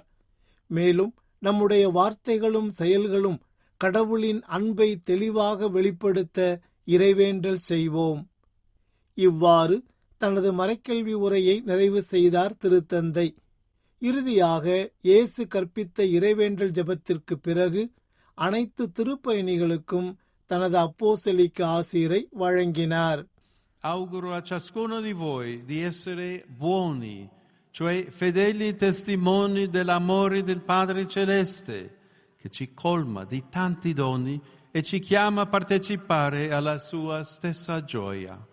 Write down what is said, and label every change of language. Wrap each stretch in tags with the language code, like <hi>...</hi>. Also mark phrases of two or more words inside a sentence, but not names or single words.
<ta>மேலும் நம்முடைய வார்த்தைகளும் செயல்களும் கடவுளின் அன்பை தெளிவாக வெளிப்படுத்த இறைவேண்டல் செய்வோம். இவ்வாறு தனது மறைக்கல்வி உரையை நிறைவு செய்தார் திருத்தந்தை. இறுதியாக இயேசு கற்பித்த இறைவேண்டல் ஜெபத்திற்கு பிறகு அனைத்து திருப்பயணிகளுக்கும் தனது அப்போஸ்தலிக்க ஆசீரை வழங்கினார்.</ta> <it>Auguro a ciascuno di voi di essere buoni, cioè fedeli testimoni dell'amore del Padre Celeste, che ci colma di tanti doni e ci chiama a partecipare alla sua stessa gioia.</it>